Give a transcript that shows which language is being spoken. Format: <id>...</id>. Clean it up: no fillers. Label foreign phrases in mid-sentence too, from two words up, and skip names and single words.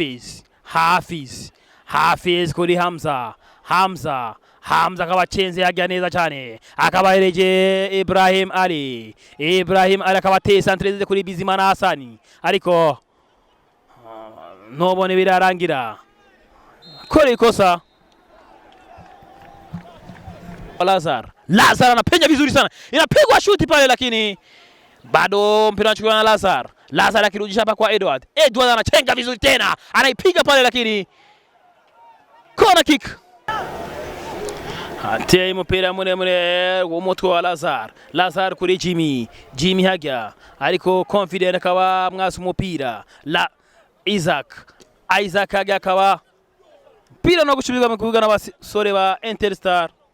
<rn>Hafiz kuri Hamza akabachenze hajya neza cyane, akabahereje Ibrahim Ali akabateye centre kuri Bizimana Hassan, ariko nobone birarangira kore ikosa.</rn> <sw>Lazar anapenya vizuri sana, inapigwa shuti pale, lakini bado mpira unachukuliwa na Lazar. Lazar akirudisha hapa kwa Edward. Edward anachenga vizuri tena, anaipiga pale, lakini</sw> <en>corner kick.</en> <rn>Ateye mpira muremure w'umutwe wa Lazar. Lazar kuri Jimmy. Jimmy hajya ariko confident akaba mwasi umupira. Isaac hajya akaba mpira no gushubirwa mu kibuga n'abasore ba Interstar.</rn>